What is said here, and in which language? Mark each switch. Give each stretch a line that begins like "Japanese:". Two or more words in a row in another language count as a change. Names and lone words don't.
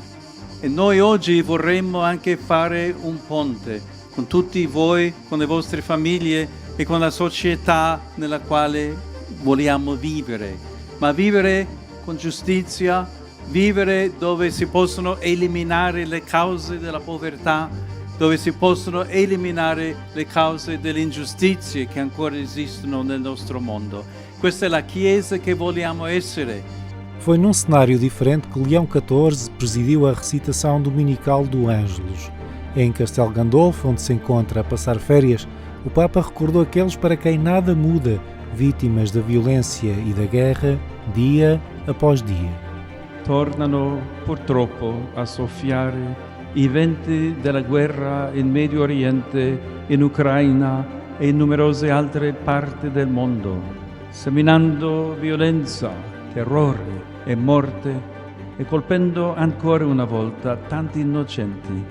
Italian: E noi oggi vorremmo anche fare un ponte con tutti voi, con le vostre famiglie e con la società nella quale vogliamo vivere, ma vivere con giustizia, vivere dove si possono eliminare le cause della povertà, dove si possono eliminare le cause delle ingiustizie che ancora esistono nel nostro mondo. Questa è la Chiesa che vogliamo essere.
Portuguese: Foi num cenário diferente que Leão XIV presidiu a recitação dominical do Ângelus. Em Castelo Gandolfo, onde se encontra a passar férias, o Papa recordou aqueles para quem nada muda, vítimas da violência e da guerra, dia após dia.
Italian: Tornano purtroppo a soffiare i venti della guerra in Medio Oriente, in Ucraina e in numerose altre parti del mondo, seminando violenza, terrore e morte e colpendo ancora una volta tanti innocenti.